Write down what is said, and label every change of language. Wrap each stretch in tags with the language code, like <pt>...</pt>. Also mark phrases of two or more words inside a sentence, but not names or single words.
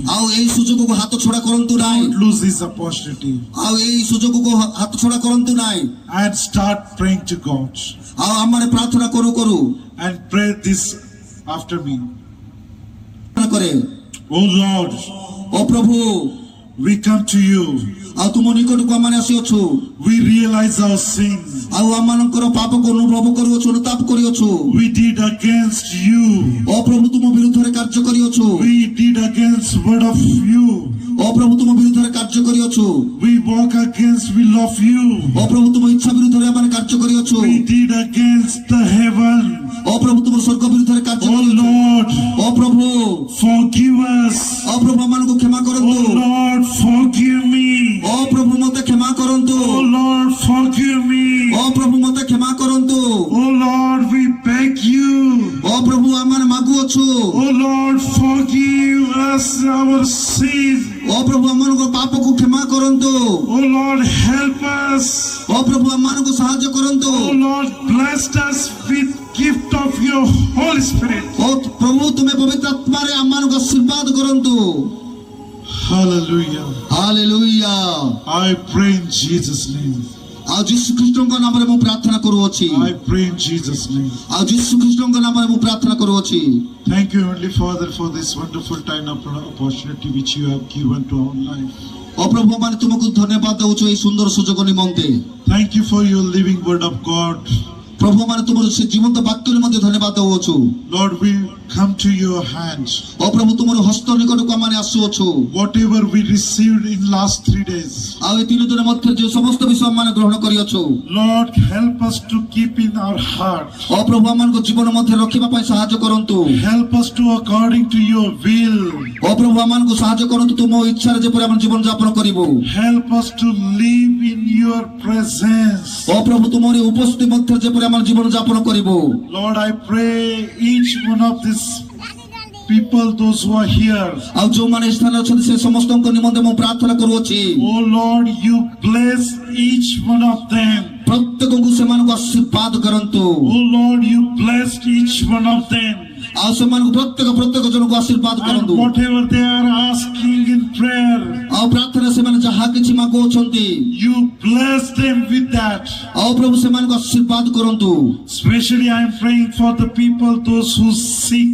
<or>ଆଉ ଏଇ ସୁଯୋଗକୁ ହାତ ଛଡ଼ା କରନ୍ତୁ ନାହିଁ</or> <en>Don't lose this opportunity.</en> <or>ଆଉ ଏଇ ସୁଯୋଗକୁ ହାତ ଛଡ଼ା କରନ୍ତୁ ନାହିଁ</or> <en>And start praying to God.</en> <or>ଆଉ ଆମମାନେ ପ୍ରାର୍ଥନା କରୁ କରୁ</or> <en>And pray this after me.</en> <or>ପ୍ରାର୍ଥନା କରେ</or> <en>Oh Lord,</en> <or>ଓ ପ୍ରଭୁ</or> <en>we come to you.</en> <or>ଆଉ ତୁମ ନିକଟକୁ ଆମମାନେ ଆସିଅଛୁ</or> <en>We realize our sins.</en> <or>ଆଉ ଆମମାନଙ୍କର ପାପକୁ ଅନୁଭବ କରୁଅଛୁ ଅନୁତାପ କରିଅଛୁ</or> <en>We did against you.</en> <or>ଓ ପ୍ରଭୁ ତୁମ ବିରୁଦ୍ଧରେ କାର୍ଯ୍ୟ କରିଅଛୁ</or> <en>We did against word of you.</en> <or>ଓ ପ୍ରଭୁ ତୁମ ବିରୁଦ୍ଧରେ କାର୍ଯ୍ୟ କରିଅଛୁ</or> <en>We walk against will of you.</en> <or>ଓ ପ୍ରଭୁ ତୁମ ଇଚ୍ଛା ବିରୁଦ୍ଧରେ ଆମେ କାର୍ଯ୍ୟ କରିଅଛୁ</or> <en>We did against the heaven.</en> <or>ଓ ପ୍ରଭୁ ତୁମ ସ୍ୱର୍ଗ ବିରୁଦ୍ଧରେ କାର୍ଯ୍ୟ</or> <en>Oh</en> <or>କରିଅଛୁ</or> <en>Lord,</en> <or>ଓ ପ୍ରଭୁ</or> <en>forgive us.</en> <or>ଓ ପ୍ରଭୁ ଆମମାନଙ୍କୁ କ୍ଷମା କରନ୍ତୁ</or> <en>Oh Lord, forgive me.</en> <or>ଓ ପ୍ରଭୁ ମତେ କ୍ଷମା କରନ୍ତୁ</or> <en>Oh Lord, forgive me.</en> <or>ଓ ପ୍ରଭୁ ମତେ କ୍ଷମା କରନ୍ତୁ</or> <en>Oh Lord, we beg you.</en> <or>ଓ ପ୍ରଭୁ ଆମମାନେ ମାଗୁଅଛୁ</or> <en>Oh Lord, forgive us our sins.</en> <or>ଓ ପ୍ରଭୁ ଆମମାନଙ୍କ ପାପକୁ କ୍ଷମା କରନ୍ତୁ</or> <en>Oh Lord, help us.</en> <or>ଓ ପ୍ରଭୁ ଆମମାନଙ୍କୁ ସାହାଯ୍ୟ କରନ୍ତୁ</or> <en>Oh Lord, bless us with gift of your Holy Spirit.</en> <or>ଓ ପ୍ରଭୁ ତୁମେ ପବିତ୍ର ଆତ୍ମାରେ ଆମମାନଙ୍କୁ ଆଶୀର୍ବାଦ କରନ୍ତୁ</or> <en>Hallelujah.</en> <or>ହାଲେଲୁୟା</or> <en>I pray in Jesus' name.</en> <or>ଆଉ ଯୀଶୁ ଖ୍ରୀଷ୍ଟଙ୍କ ନାମରେ ମୁଁ ପ୍ରାର୍ଥନା କରୁଅଛି</or> <en>I pray in Jesus' name.</en> <or>ଆଉ ଯୀଶୁ ଖ୍ରୀଷ୍ଟଙ୍କ ନାମରେ ମୁଁ ପ୍ରାର୍ଥନା କରୁଅଛି</or> <en>Thank you, Heavenly Father, for this wonderful time of opportunity which you have given to our life.</en> <or>ଓ ପ୍ରଭୁ ମାନେ ତୁମକୁ ଧନ୍ୟବାଦ ଦେଉଛୁ ଏହି ସୁନ୍ଦର ସୁଯୋଗ ନିମନ୍ତେ</or> <en>Thank you for your living word of God.</en> <or>ପ୍ରଭୁ ମାନେ ତୁମର ସେ ଜୀବନ୍ତ ବାକ୍ୟରେ ମଧ୍ୟ ଧନ୍ୟବାଦ ଦେଉଛୁ</or> <en>Lord, we come to your hands.</en> <or>ଓ ପ୍ରଭୁ ତୁମର ହସ୍ତ ନିକଟକୁ ଆମେ ଆସୁଅଛୁ</or> <en>Whatever we received in last 3 days,</en> <or>ଆଉ ଏହି 3 ଦିନ ମଧ୍ୟରେ ଯେଉଁ ସମସ୍ତ ବିଷୟ ଆମେ ଗ୍ରହଣ କରିଅଛୁ</or> <en>Lord, help us to keep in our heart.</en> <or>ଓ ପ୍ରଭୁ ଆମମାନଙ୍କ ଜୀବନ ମଧ୍ୟରେ ରଖିବା ପାଇଁ ସାହାଯ୍ୟ କରନ୍ତୁ</or> <en>Help us to according to your will.</en> <or>ଓ ପ୍ରଭୁ ଆମମାନଙ୍କୁ ସାହାଯ୍ୟ କରନ୍ତୁ ତୁମ ଇଚ୍ଛାରେ ଯେପରି ଆମେ ଜୀବନ ଯାପନ କରିବୁ</or> <en>Help us to live in your presence.</en> <or>ଓ ପ୍ରଭୁ ତୁମର ଉପସ୍ଥିତି ମଧ୍ୟରେ ଯେପରି ଆମେ ଜୀବନ ଯାପନ କରିବୁ</or> <en>Lord, I pray each one of these people, those who are here,</en> <or>ଆଉ ଯେଉଁମାନେ ଏହି ସ୍ଥାନରେ ଅଛନ୍ତି ସେ ସମସ୍ତଙ୍କ ନିମନ୍ତେ ମୁଁ ପ୍ରାର୍ଥନା କରୁଅଛି</or> <en>oh Lord, you bless each one of them.</en> <or>ପ୍ରତ୍ୟେକଙ୍କୁ ସେମାନଙ୍କୁ ଆଶୀର୍ବାଦ କରନ୍ତୁ</or> <en>Oh Lord, you blessed each one of them.</en> <or>ଆଉ ସେମାନଙ୍କୁ ପ୍ରତ୍ୟେକ ଜଣଙ୍କୁ ଆଶୀର୍ବାଦ</or> <en>And</en> <or>କରନ୍ତୁ</or> <en>whatever they are asking in prayer,</en> <or>ଆଉ ପ୍ରାର୍ଥନା ସେମାନେ ଯାହା କିଛି ମାଗୁଅଛନ୍ତି</or> <en>you bless them with that.</en> <or>ଆଉ ପ୍ରଭୁ ସେମାନଙ୍କୁ ଆଶୀର୍ବାଦ କରନ୍ତୁ</or> <en>Especially I am praying for the people, those who sick.</en>